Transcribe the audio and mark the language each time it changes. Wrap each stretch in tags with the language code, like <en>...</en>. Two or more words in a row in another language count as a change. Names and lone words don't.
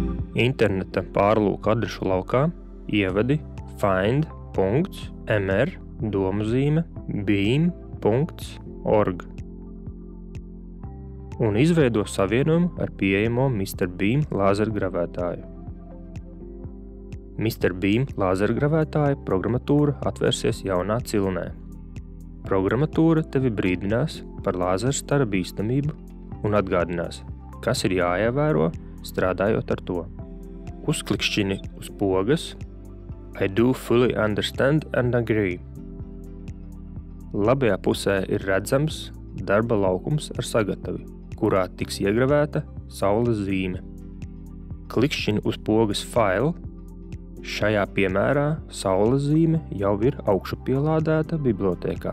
<lv>Interneta pārlūka adrešu laukā ievadi find.mr.beam.org un izveido savienojumu ar pieejamo Mr. Beam lāzergravētāju. Mr. Beam lāzergravētāja programmatūra atvērsies jaunā cilnē. Programmatūra tevi brīdinās par lāzerstara bīstamību un atgādinās, kas ir jāievēro, strādājot ar to. Uzklikšķini uz pogas</lv> <en>I do fully understand and agree.</en> <lv>Labajā pusē ir redzams darba laukums ar sagatavi, kurā tiks iegravēta saules zīme. Klikšķini uz pogas File. Šajā piemērā saules zīme jau ir augšupielādēta bibliotēkā.</lv>